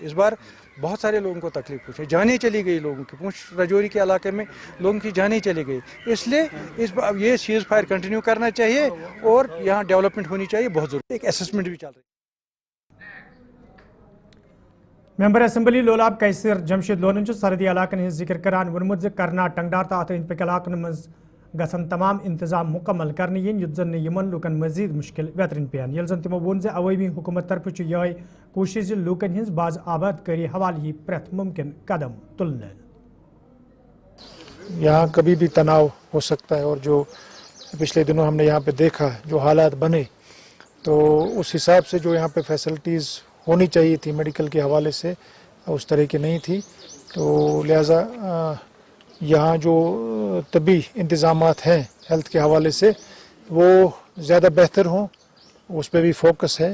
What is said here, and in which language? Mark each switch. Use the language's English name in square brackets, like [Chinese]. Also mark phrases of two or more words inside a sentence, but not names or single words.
[Hindi] इस बार बहुत सारे लोगों को तकलीफ पहुँचे, जानें चली गई लोगों की, पूंछ राजौरी के इलाके में लोगों की जानें चली गई। इसलिए इस बार ये सीज़ फायर कंटिन्यू करना चाहिए और यहाँ डेवलपमेंट होनी चाहिए, बहुत ज़रूरी। एक असेसमेंट भी चल रही है। [Kashmiri] मेंबर असम्बली लोलाब कैसर जमशेद लोन सरहदी इलाकन हज जिक्र करान वोनमुत करना टंगडार तो अत अंद पक इलाकन मज गसन तमाम इंतजाम मुकम्मल करने yin युत जन यमन लूकन मजीद मुश्किल बेहतरीन पेन यल जन तमो वोन अवामी हुकूमत तरफ ये कोशिश लूकन हज बाज आबादकारी हवाले प्रेथ मुमकिन कदम तुलने। [Hindi] यहाँ कभी भी तनाव हो सकता है और जो पिछले दिनों हमने यहाँ पे देखा जो हालात बने, तो उस हिसाब से जो यहाँ पे फैसिलिटीज़ होनी चाहिए थी मेडिकल के हवाले से उस तरह की नहीं थी। तो लिहाजा यहाँ जो तबी इंतज़ामात हैं हेल्थ के हवाले से वो ज़्यादा बेहतर हों, उस पर भी फोकस है।